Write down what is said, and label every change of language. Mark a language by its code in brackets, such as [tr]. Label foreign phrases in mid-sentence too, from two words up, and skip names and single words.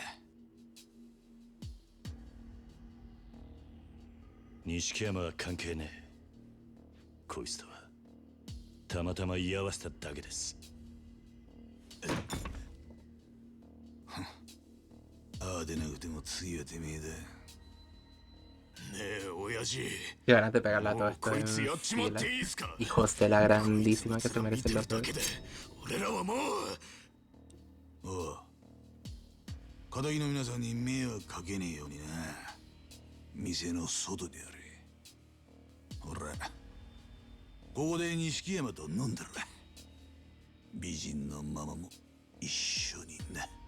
[ja] 錦山は関係ねえ。こいつとはたまたま居合わせただけです。ああでなくても次はてめえだ。ねえ親父、 [es] Qué ganas de pegarle a todo esto en fila. Hijos de la grandísima que se merecen los dos. [ja] 俺らはもう。おう、片木の皆さんに迷惑かけねえようにな。店の外であれ。ほら、ここで錦山と飲んだら美人のママも一緒にな。